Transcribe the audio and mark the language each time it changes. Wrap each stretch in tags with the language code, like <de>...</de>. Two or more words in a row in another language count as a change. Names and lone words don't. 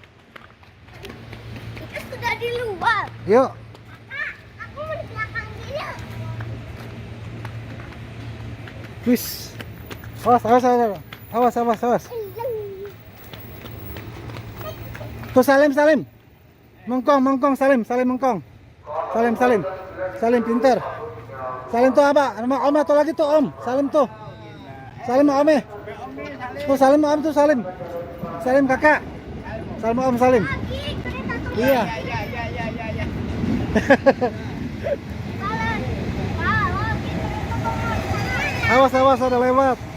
<id>Kita sudah di luar. Yuk. Kak, aku mau di belakang sini. Wis. Awas. Tuh Salim. Mengkong, Salim mengkong. Salim pinter. Salim tuh apa? Nama Om atau lagi tuh Om. Salim tuh. Salim sama Om. Tuh Salim sama Om tuh Salim. Salim kakak. Salim sama Om Salim. Kiri kereta tuh. Iya. Ya. Awas ada lewat.</id>